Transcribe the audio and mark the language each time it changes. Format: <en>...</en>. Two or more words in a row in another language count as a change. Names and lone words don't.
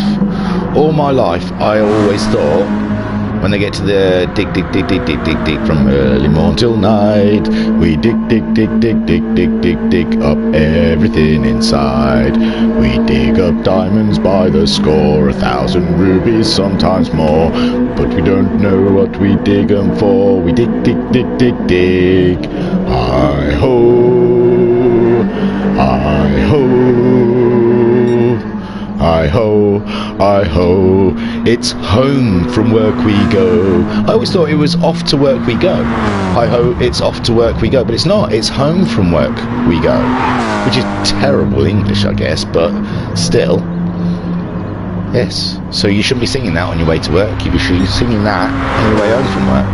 <en>All my life, I always thought when they get to the dig, dig, dig, dig, dig, dig, dig from early morn till night, we dig, dig, dig, dig, dig, dig, dig, dig up everything inside. We dig up diamonds by the score, 1,000 rubies, sometimes more. But we don't know what we dig them for. We dig, dig, dig, dig, dig. Hi-ho, hi-ho, hi-ho, hi-ho. It's home from work we go. I always thought it was off to work we go. Hi-ho, it's off to work we go. But it's not. It's home from work we go. Which is terrible English, I guess, but still. Yes. So you shouldn't be singing that on your way to work. You should be singing that on your way home from work.</en>